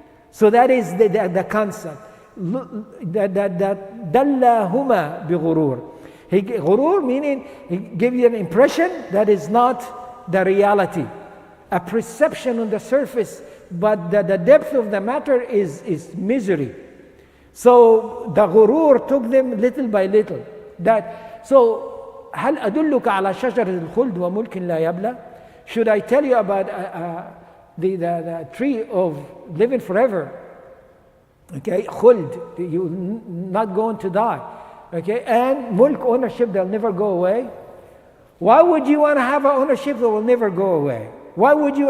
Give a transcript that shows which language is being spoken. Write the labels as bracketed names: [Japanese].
[English] So that is the concept. That [Arabic] dallahuma bighurur. [English] Ghurur meaning he gives you an impression that is not the reality, a perception on the surface, but the depth of the matter is misery. So the ghurur took them little by little. [Arabic] So هل أدلك على شجرة الخلد وملك لا يبلى? [English] Should I tell you about the tree of living forever? Okay, khuld, you're not going to die. Okay, and mulk, ownership, they'll never go away. Why would you want to have an ownership that will never go away? Why would you?